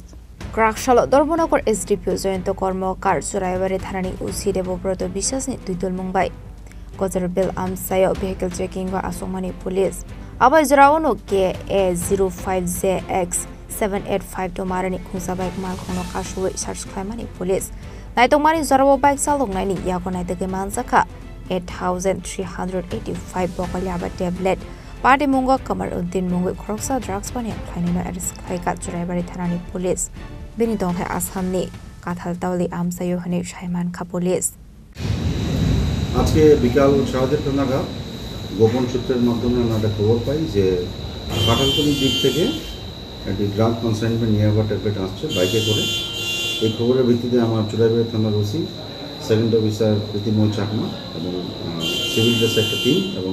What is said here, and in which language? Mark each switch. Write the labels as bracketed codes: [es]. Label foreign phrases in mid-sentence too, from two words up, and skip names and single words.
[trp] Krakshalo Dormonokor SDPO Joyento Kormokar Churaibari thanani usi Debobroto Bishasni Tuitul Mumbai Gozerbil Amsai [en] vehicle checking [trp] wa asomani police Abai Jrawono ke A05JX 785 Tomarani Kunsa bike malkhono kashuwe search khlaimani police Naitomani Zorabo bike salong naini yako naitake manzaka 8385 bokol yaba tablet Party Mungo Kamar Uddin Mungo Kroksa drugs bani khlainino arrest khlaika Churaibari thanani police Bini dongthai Assamni Kathal Tawli Amsayo Hani Shaiman Kha police [bn] আজকে বিকাল 7:30 নাগাদ গোপন সূত্রের মাধ্যমে আমরা একটা খবর পাই যে কাঁঠালতলী দিক থেকে একটি [en] drug consignment [bn] নিয়ে ট্যাবলেট আসছে বাইকে করে এই খবরের ভিত্তিতে আমার চুরাইবাড়ি থানার ওসি [en] second officer [bn] প্রীতিময় চাকমা এবং [en] civil dress [bn] একটা টিম এবং